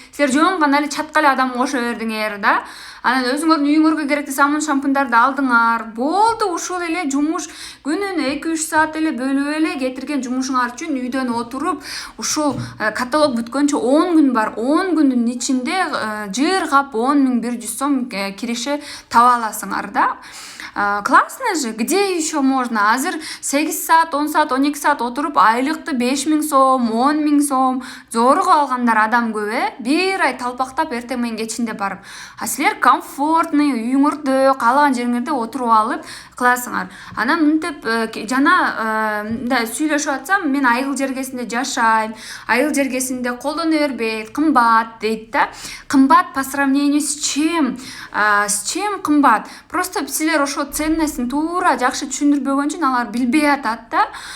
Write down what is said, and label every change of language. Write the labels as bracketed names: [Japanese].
[Kyrgyz] Силер жөн гана эле чатка эле адам кошо бердиңер да. Анан өзүңөрдүн үйүңөргө керектүү самун шампундарды алдыңар. Болду, ушул эле жумуш күнүнө 2-3 саат эле бөлүп эле кетирген жумушуңар үчүн үйдөн отуруп, ушул каталог бүткөнчө 10 күн бар. 10 күндүн ичинде жыргап 10100 сом киреше таба аласыңар да. [Russian] Классно же, где еще можно? [Kyrgyz] Азыр 8 саат, 10 саат, 12 саат отуруп айлыкты 5000 сом, 10 000 сом зорго алгандар адам көп, бир ай талпактап эртең менен кечинде барып. А силер комфортный үйүңөрдө, каалаган жериңерде отуруп алып кыласыңар. Анан мынтип жана сүйлөшүп атсам, мен айыл жергесинде жашайм, айыл жергесинде колдоно бербейт, кымбат дейт да. Кымбат [Russian] по сравнению с чем? С чем [Kyrgyz] кымбат? Просто силер ошо ценностин туура жакшы түшүндүрбөгөн үчүн алар билбей атат да.